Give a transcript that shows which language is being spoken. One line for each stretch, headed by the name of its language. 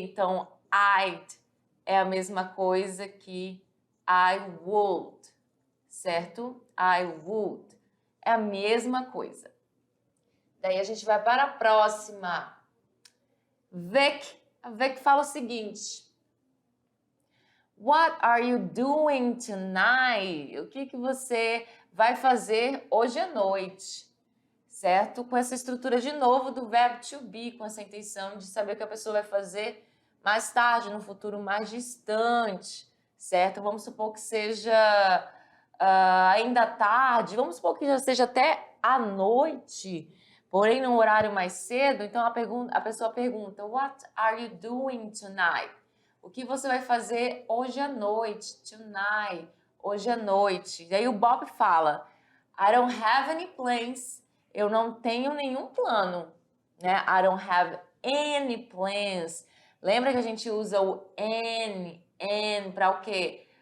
Portuguese: Então,
English: I'd
Portuguese: é a mesma coisa que
English: I would,
Portuguese: certo? I would. É a mesma coisa. Daí a gente vai para a próxima. Vic. A Vic fala o seguinte.
English: What are you doing tonight?
Portuguese: O que você vai fazer hoje à noite? Certo? Com essa estrutura de novo do verbo to be, com essa intenção de saber o que a pessoa vai fazer mais tarde, no futuro mais distante, certo? Vamos supor que seja ainda tarde, vamos supor que já seja até à noite, porém num horário mais cedo. Então a pessoa pergunta,
English: what are you doing tonight?
Portuguese: O que você vai fazer hoje à noite? Tonight, hoje à noite. E aí o Bob fala,
English: I don't have any plans.
Portuguese: Eu não tenho nenhum plano, né?
English: I don't have any plans.
Portuguese: Lembra que a gente usa o N para o quê?